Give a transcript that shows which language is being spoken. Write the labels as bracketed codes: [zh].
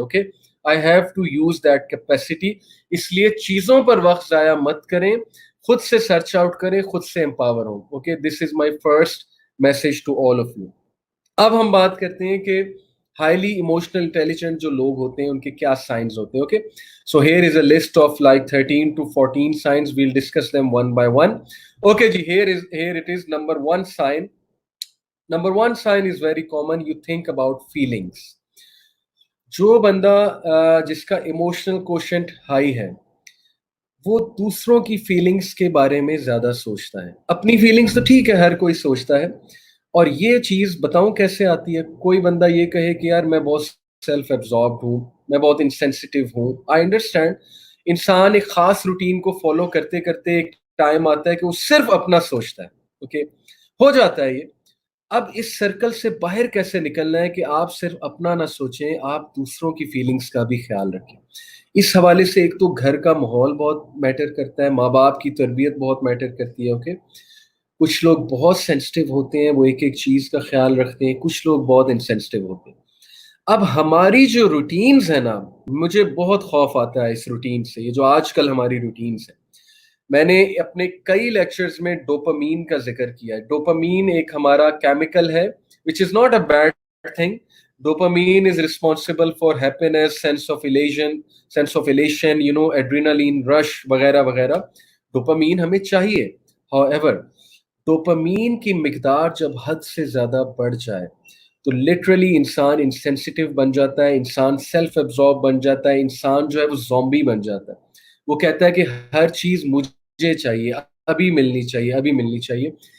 [en] Okay, I have to use that capacity. [hi] इसलिए चीजों पर वक्त जाया मत करें, खुद से सर्च आउट करें, खुद से एम्पावर हो। [en] Okay, this is my first message to all of you. [hi] अब हम बात करते हैं कि हाईली इमोशनल इंटेलिजेंट जो लोग होते हैं [en] उनके क्या साइंस होते हैं। Okay, so here is a list of like 13 to 14 signs, we'll discuss them one by one. Okay जी, here it is, number one sign। Number one sign is very common, you think about feelings। [hi] जो बंदा जिसका emotional quotient high है, वो दूसरों की feelings के बारे में ज्यादा सोचता है। अपनी फीलिंग्स तो ठीक है, हर कोई सोचता है। और ये चीज बताऊं कैसे आती है? कोई बंदा ये कहे कि यार मैं बहुत सेल्फ एब्जॉर्ब हूँ, मैं बहुत इंसेंसिटिव हूँ। आई अंडरस्टैंड, इंसान एक खास रूटीन को फॉलो करते करते एक टाइम आता है कि वो सिर्फ अपना सोचता है। ओके, हो जाता है ये। अब इस सर्कल से बाहर कैसे निकलना है कि आप सिर्फ अपना ना सोचें, आप दूसरों की फीलिंग्स का भी ख्याल रखें। इस हवाले से एक तो घर का माहौल बहुत मैटर करता है, माँ बाप की तरबियत बहुत मैटर करती है। ओके, कुछ लोग बहुत सेंसिटिव होते हैं, वो एक एक चीज का ख्याल रखते हैं, कुछ लोग बहुत इंसेंसिटिव होते हैं। अब हमारी जो रूटीन्स है ना, मुझे बहुत खौफ आता है इस रूटीन से, ये जो आजकल हमारी रूटीन्स है। मैंने अपने कई लेक्चर्स में डोपामीन का जिक्र किया है। डोपामीन एक हमारा केमिकल है, [en] which is not a bad thing, Dopamine is responsible for happiness, sense of elation, adrenaline rush [hi] वगैरह वगैरह. डोपामीन हमें चाहिए. However, डोपामीन की मिकदार जब हद से ज्यादा बढ़ जाए तो लिटरली इंसान इंसेंसिटिव बन जाता है, इंसान सेल्फ एब्जॉर्ब बन जाता है, इंसान जो है वो ज़ॉम्बी बन जाता है. वो कहता है कि हर चीज मुझे चाहिए, अभी मिलनी चाहिए, अभी मिलनी चाहिए.